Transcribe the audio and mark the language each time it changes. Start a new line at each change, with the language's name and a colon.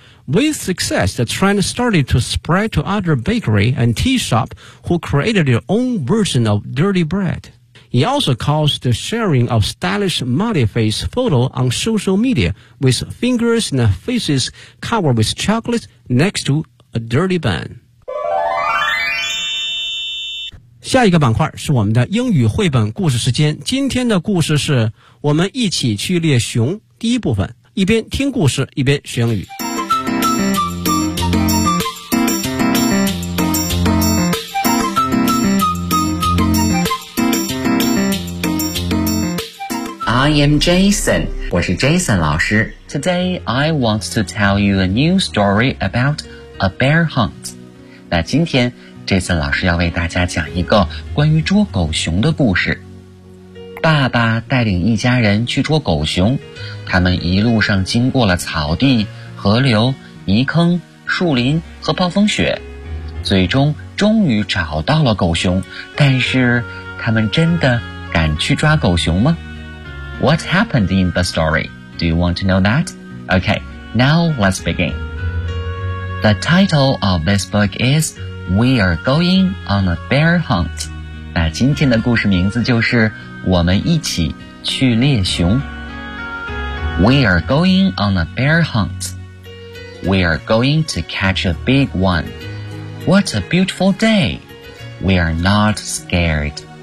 English: With success, the trend started to spread to other bakeries and tea shops who created their own version of dirty bread. It also caused the sharing of stylish smiley face photos on social media with fingers and faces covered with chocolate next to a dirty bun.
Chinese: 下一个板块是我们的英语绘本故事时间。今天的故事是我们一起去猎熊第一部分。一边听故事一边学英语。
English: I am Jason. 我是 Jason 老师。 Today, I want to tell you a new story about a bear hunt.
Chinese: 那今天 Jason 老师要为大家讲一个关于捉狗熊的故事。爸爸带领一家人去捉狗熊，他们一路上经过了草地、河流、泥坑、树林和暴风雪，最终终于找到了狗熊。但是，他们真的敢去抓狗熊吗？
English: What happened in the story? Do you want to know that? Okay, now let's begin. The title of this book is We Are Going on a Bear Hunt.
Chinese: 那今天的故事名字就是我们一起去猎熊。
English: We are going on a bear hunt. We are going to catch a big one. What a beautiful day. We are not scared.